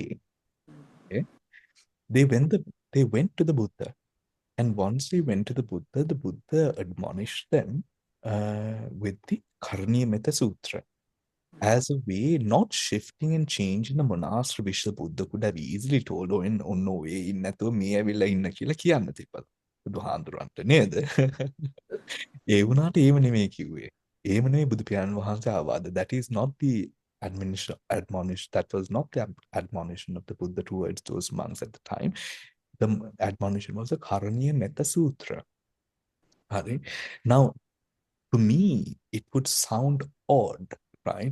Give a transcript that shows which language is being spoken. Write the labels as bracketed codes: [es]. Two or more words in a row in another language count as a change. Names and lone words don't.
[en] Okay? They went to the Buddha, and once they went to the Buddha admonished them with the Karaniya Metta Sutta as a way, not shifting and changing the monastery, which the Buddha could have easily told, oh no way, [si] ඉන්නතු මේ ඇවිල්ලා ඉන්න කියලා කියන්න තිබ්බද බුදුහාඳුරන්ට නේද? ඒ වුණාට ඒව නෙමෙයි කිව්වේ. ඒව නෙමෙයි බුදු පියාණන් වහන්සේ ආවාද. [en] That is not the admonition. That was not the admonition of the Buddha towards those monks at the time. The admonition was the Karaniya Metta Sutra. Now, to me, it would sound odd, right?